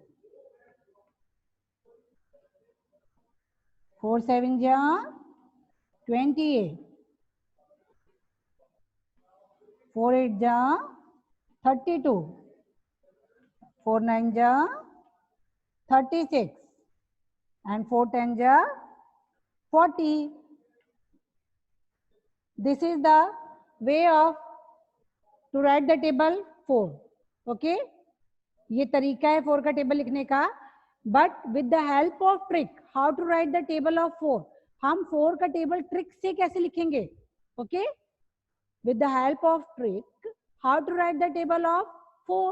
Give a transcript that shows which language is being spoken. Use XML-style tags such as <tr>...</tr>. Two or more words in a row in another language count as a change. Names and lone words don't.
<hi>4 7 जा 28. 4 8 जा 32. 4 9 जा 36. and 4 10 जा 40.</hi> <en>This is the way of to write the table 4.</en> <hi>Okay, ये तरीका है 4 का टेबल लिखने का.</hi> <en>But with the help of trick, how to write the table of 4.</en> <hi>हम 4 का टेबल ट्रिक से कैसे लिखेंगे? ओके,</hi> <en>with the help of trick how to write the table of 4.</en>